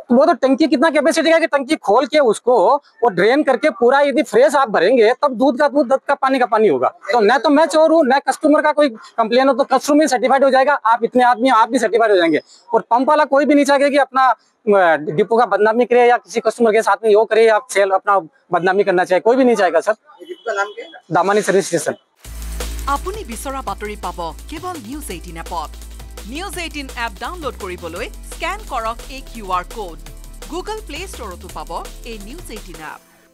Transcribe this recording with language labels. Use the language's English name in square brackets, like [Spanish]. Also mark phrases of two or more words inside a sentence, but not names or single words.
[Hindi] वो तो टंकी कितना कैपेसिटी का कि टंकी खोल के उसको वो ड्रेन करके पूरा यदि फ्रेश आप भरेंगे तब दूध का पानी होगा तो न तो मैं चोर हूँ न कस्टमर का कोई कंप्लेन हो तो कस्टमर सर्टिफाइड हो जाएगा आप इतने आदमी आप भी सर्टिफाइड हो जाएंगे और पंप वाला कोई भी नहीं चाहेगा कि अपना डिपो का बदनामी करे या किसी कस्टमर के साथ में यो करे आप सेल अपना बदनामी करना चाहे कोई भी नहीं चाहेगा सर दामानी सर्विस स्टेशन [Assamese] আপুনি বিচৰা বাতৰি পাব কেৱল নিউজ 18 এপত নিউজ 18 এপ ডাউনলোড কৰিবলৈ স্ক্যান কৰক এই [English] QR code [Assamese] গুগল প্লে ষ্টৰতো পাব এই নিউজ 18 এপ